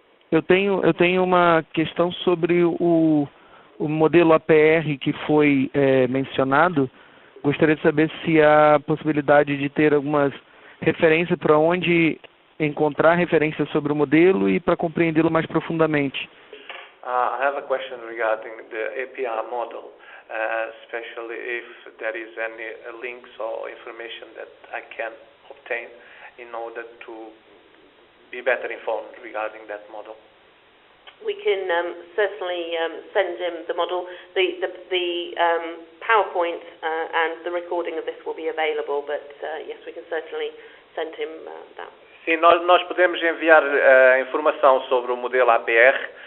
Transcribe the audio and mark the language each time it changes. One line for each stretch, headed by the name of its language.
Portuguese: Eu tenho uma questão sobre o modelo APR que foi mencionado. Gostaria de saber se há possibilidade de ter algumas referências para onde encontrar referências sobre o modelo e para compreendê-lo mais profundamente.
English: I have a question regarding the APR model, especially if there is any links or information that I can obtain in order to be better informed regarding that model. We can certainly send him the model. The PowerPoint and the recording of this will be available, but yes, we can certainly send him that.
Portuguese: Sim, nós podemos enviar informação sobre o modelo APR.